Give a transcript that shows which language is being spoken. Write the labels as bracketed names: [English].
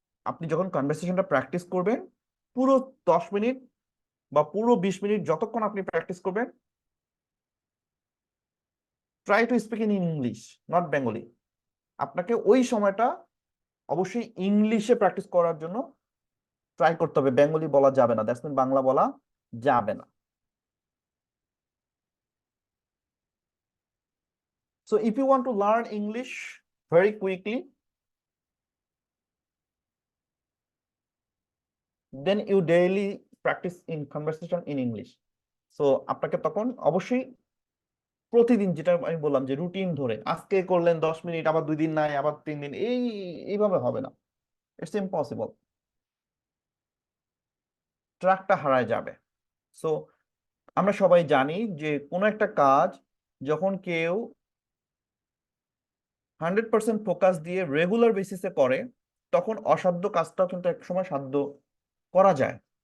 [Bangla] আপনি যখন কনভারসেশনটা প্র্যাকটিস করবেন, পুরো 10 মিনিট বা পুরো 20 মিনিট যতক্ষণ আপনি প্র্যাকটিস করবেন, [English] Try to speak in English, not Bengali. [Bangla] আপনাকে ওই সময়টা অবশ্যই ইংলিশে প্র্যাকটিস করার জন্য ট্রাই করতে হবে, বেঙ্গলি বলা যাবে না, দ্যাটস মিন বাংলা বলা যাবে না। [English] So if you want to learn English very quickly, then you daily practice in conversation in English. [Bangla] So আপনাকে তখন অবশ্যই প্রতিদিন, যেটা আমি বললাম যে রুটিন ধরে, আজকে করলেন 10 মিনিট, আবার 2 দিন নাই, আবার 3 দিন, এইভাবে হবে না, [English] it's impossible, [Bangla] ট্র্যাকটা হারায় যাবে। সো আমরা সবাই জানি যে কোনো একটা কাজ যখন কেউ 100% ফোকাস দিয়ে রেগুলার বেসিসে করে, তখন অসাধ্য কাজটাও কিন্তু এক সময় সাধ্য করা যায়।